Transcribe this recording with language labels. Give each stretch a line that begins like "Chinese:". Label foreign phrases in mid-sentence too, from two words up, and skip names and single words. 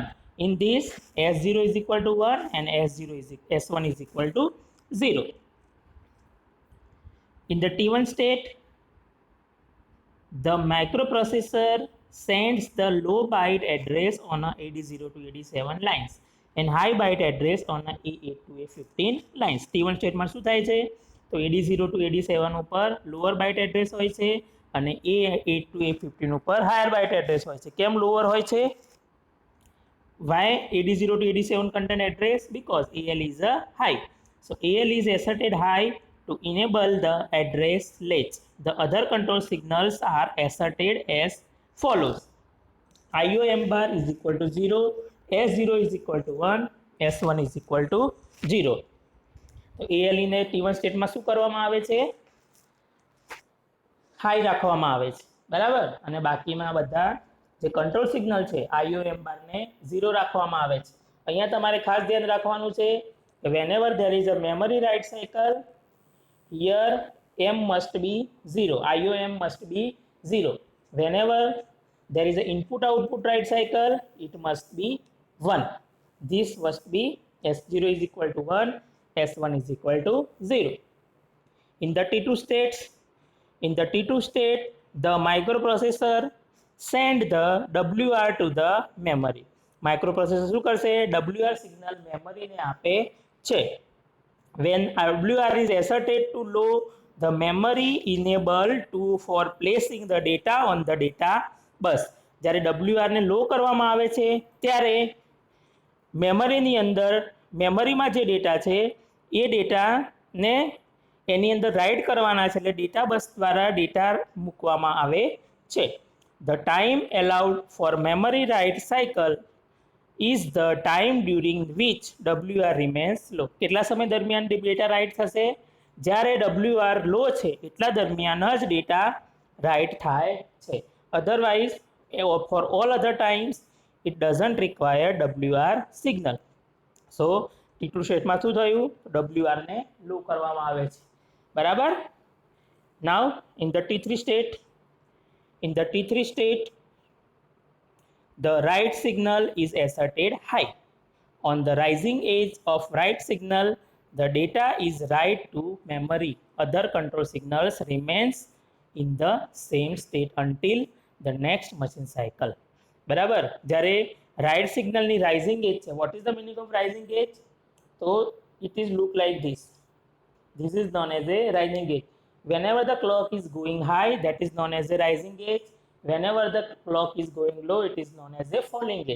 English: In this, S0 is equal to 1 and S1 is equal to 0. In the T1 state, the microprocessor sends the low byte address on a AD0 to AD7 lines and high byte address on a A8 to A15 lines.
Gujarati: T1 સ્ટેટમાં શું થાય છે? તો AD0 to AD7 ઉપર
English: lower byte address
Gujarati: હોય છે અને A8 to A15 ઉપર
English: higher byte address
Gujarati: હોય છે. કેમ લોઅર હોય છે?
English: Why AD0 to AD7 contain address? Because AL is a high. So AL is asserted high to enable the address latch. The other control signals are asserted as follows. IOM bar is equal to 0, S0 is equal to 1, S1 is equal to 0.
Gujarati: તો AL ને T1 સ્ટેટમાં શું કરવામાં આવે છે? હાઈ રાખવામાં આવે છે, બરાબર. અને બાકીમાં બધા જે
English: control signal
Gujarati: છે IOM બાર ને 0 રાખવામાં આવે છે. અહીંયા તમારે ખાસ ધ્યાન રાખવાનું છે કે
English: whenever there is a memory write cycle, here M must be 0, IOM must be 0. Whenever there is an input output write cycle, it must be 1. This must be S0 is equal to 1, S1 is equal to 0. In the T2 state, the microprocessor send the WR to the memory.
Gujarati: Microprocessor શું કરશે? WR
English: signal memory
Gujarati: ને આપે છે.
English: When WR is asserted to low, the memory enable for placing the data on the data bus.
Gujarati: જ્યારે WR ને લો કરવામાં આવે છે ત્યારે મેમરીની અંદર મેમરીમાં જે ડેટા છે એ ડેટાને એની અંદર રાઇટ કરવાના છે, એટલે
English: data bus
Gujarati: દ્વારા ડેટા મૂકવામાં આવે છે.
English: The time allowed for memory write cycle is the time during which WR remains low.
Gujarati: કેટલા સમય દરમિયાન ડેટા રાઇટ થશે? જ્યારે WR લો છે એટલા દરમિયાન જ ડેટા રાઇટ થાય છે.
English: અધરવાઇઝ for all other times it doesn't require WR signal.
Gujarati: So T2 સ્ટેટમાં શું થયું? WR ને લો કરવામાં આવે છે, બરાબર.
English: Now in the T3 state, the write signal is asserted high. On the rising edge of write signal, the data is write to memory. Other control signals remains in the same state until the next machine cycle.
Gujarati: બરાબર.
English: જ્યારે write signal ની rising edge છે, what is the meaning of rising edge? So it is look like this. This is known as a rising edge. Whenever the clock is going high, that is known as a rising edge. Whenever the clock is going low, it is known as a falling edge.